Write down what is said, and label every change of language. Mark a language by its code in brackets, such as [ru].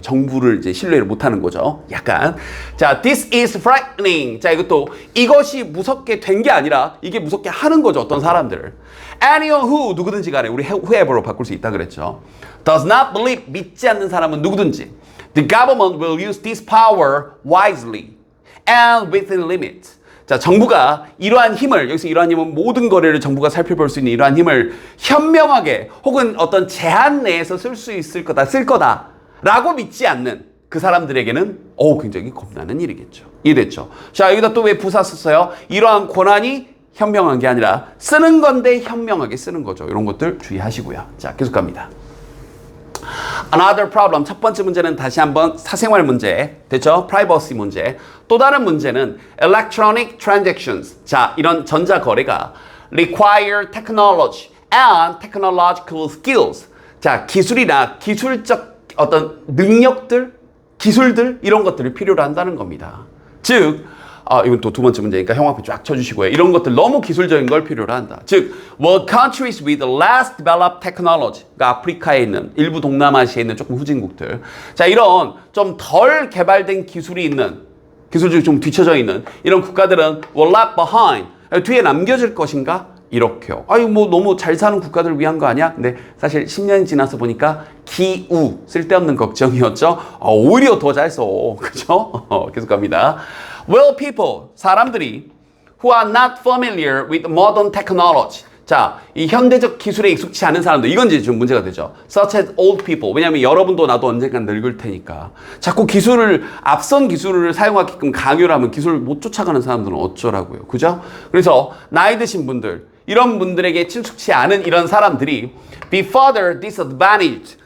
[ko] 정부를 이제 신뢰를 못하는 거죠. 약간. 자, [en] this is frightening. [ko] 자, 이것이 무섭게 된 게 아니라 이게 무섭게 하는 거죠. 어떤 사람들을. [en] Anyone who, [ko] 누구든지 간에 우리 whoever로 바꿀 수 있다 그랬죠. [en] Does not believe, [ko] 믿지 않는 사람은 누구든지. [en] The government will use this power wisely and within limits. [ko] 자, 정부가 이러한 힘을, 여기서 이러한 힘은 모든 거래를 정부가 살펴볼 수 있는 이러한 힘을 현명하게 혹은 어떤 제한 내에서 쓸 수 있을 거다, 쓸 거다 라고 믿지 않는 그 사람들에게는 굉장히 겁나는 일이겠죠. 이해됐죠? 자, 여기다 또 왜 부사 썼어요? 이러한 권한이 현명한 게 아니라 쓰는 건데 현명하게 쓰는 거죠. 이런 것들 주의하시고요. 자, 계속 갑니다. [en] Another problem. [ko] 첫 번째 문제는 다시 한번 사생활 문제. 됐죠? Privacy 문제. 또 다른 문제는 [en] electronic transactions. [ko] 자, 이런 전자 거래가 [en] require technology and technological skills. [ko] 자, 기술이나 기술적 어떤 능력들, 기술들 이런 것들을 필요로 한다는 겁니다. 즉 이건 또 두 번째 문제니까 형광펜 쫙 쳐주시고요. 이런 것들 너무 기술적인 걸 필요로 한다. 즉, [en] well, countries with less developed technology, [ko] 그러니까 아프리카에 있는, 일부 동남아시아에 있는 조금 후진국들. 자, 이런 좀 덜 개발된 기술이 있는, 기술적으로 좀 뒤처져 있는 이런 국가들은 [en] will left behind, [ko] 뒤에 남겨질 것인가? 이렇게요. 뭐 너무 잘 사는 국가들을 위한 거 아니야? 근데 사실 10년이 지나서 보니까 기우, 쓸데없는 걱정이었죠. 오히려 더 잘 써. 그죠? 계속 갑니다. [en] Well, people, [ko] 사람들이 [en] who are not familiar with modern technology. [ko] 자, 이 현대적 기술에 익숙치 않은 사람들, 이건 이제 좀 문제가 되죠. [en] Such as old people. [ko] 왜냐하면 여러분도 나도 언젠간 늙을 테니까. 자꾸 앞선 기술을 사용하게끔 강요를 하면 기술을 못 쫓아가는 사람들은 어쩌라고요. 그죠? 그래서 나이 드신 분들, 이런 분들에게 친숙치 않은 이런 사람들이 [en] be further disadvantaged.